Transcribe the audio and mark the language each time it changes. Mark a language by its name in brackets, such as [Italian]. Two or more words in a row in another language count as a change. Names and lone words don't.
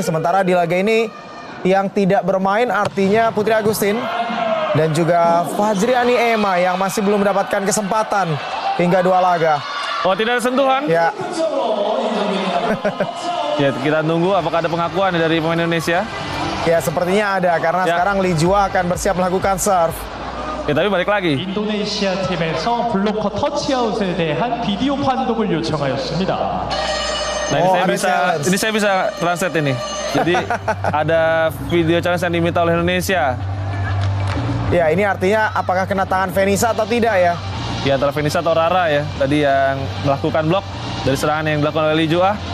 [Indonesian] Sementara di laga ini yang tidak bermain artinya Putri Agustin dan juga Fajriani Ema yang masih belum mendapatkan kesempatan hingga 2 laga. Oh, tidak ada sentuhan? Ya, Ya, kita tunggu apakah ada pengakuan dari pemain Indonesia. ya sepertinya ada karena Ya. sekarang Lee Jua akan bersiap melakukan serve. Ya, tapi balik lagi. [Korean] 인도네시아 팀에서 블로커 터치아웃에 대한 비디오 판독을 요청하였습니다. [Indonesian] Nah, ini Oh, saya ada bisa challenge. ini saya bisa translate ini. Jadi ada video challenge yang diminta oleh Indonesia. Ya, ini artinya apakah kena tangan Venisa atau tidak ya? Ya, antara Venisa atau Rara ya. Tadi yang melakukan blok dari serangan yang dilakukan oleh Lee Jua.